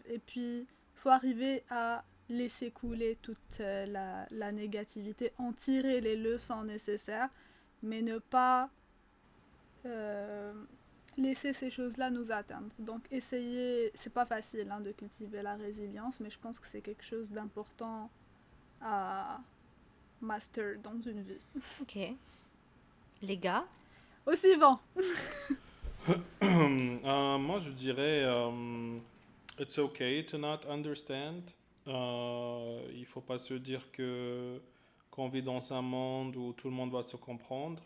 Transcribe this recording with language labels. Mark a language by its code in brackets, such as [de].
[fr] Et puis, il faut arriver à laisser couler toute la négativité, en tirer les leçons nécessaires, mais ne pas laisser ces choses-là nous atteindre. Donc, essayer, c'est pas facile de cultiver la résilience, mais je pense que c'est quelque chose d'important à master dans une vie. Ok. Les gars? Au suivant. Moi, je dirais, [en] it's okay to not understand. [fr] Il faut pas se dire que qu'on vit dans un monde où tout le monde va se comprendre.